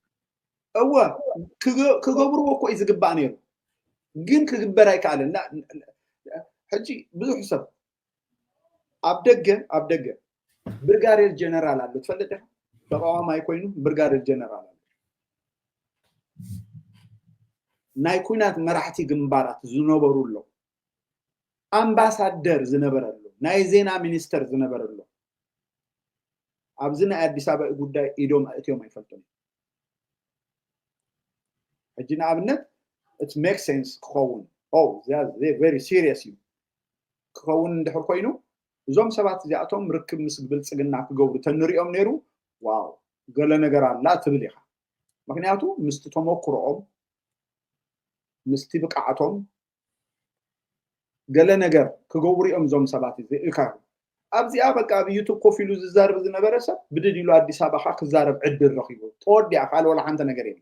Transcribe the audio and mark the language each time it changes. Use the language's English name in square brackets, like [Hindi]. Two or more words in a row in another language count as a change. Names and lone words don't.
[Tigrinya] እወ ክገብርዎ እኮ እዩ ዝግባእ ነይሩ ግን ክግበር ኣይከኣለን ሕጂ ብዙሕ ሰብ ኣብ ደገ [English] brigadier general [Tigrinya] ኣሎ ትፈልጥ ዲኻ ተቃዋማይ ኮይኑ [English] brigadier general [Tigrinya] ኣሎ ናይ ኩናት መራሕቲ ግንባራት ዝነበሩሎ ኣምባሳደር ዝነበረሉ ናይ ዜና ሚኒስተር ዝነበረሉ ኣብዚ ናይ ኣዲስ ኣበባ ጉዳይ ኢዶም እትዮም ኣይፈልጡን ሕጂ ንኣብነት [English] it makes sense [Tigrinya] ክኸውን [English] very serious [Tigrinya] እዩ ክኸውን እንድሕር ኮይኑ እዞም ሰባት እዚኣቶም ርክብ ምስ ብልፅግና ክገብሩ ተንሪኦም ነይሩ ዋው ገለ ነገር ኣላ ትብል ኢኻ ምክንያቱ ምስቲ ተመክሮኦም ምስቲ ብቃዕቶም ገለ ነገር ክገብሩ እዮም እዞም ሰባት ኢካ ኣብዚኣ በቃ ኣብ ዩቱብ ኮፍ ኢሉ ዝዛረብ ዝነበረ ሰብ ብድድ ኢሉ ኣዲስ ኣበባ ክዛረብ ዕድል ረኺቡ ተወዲኣ ካልወላ ሓንቲ ነገር የለን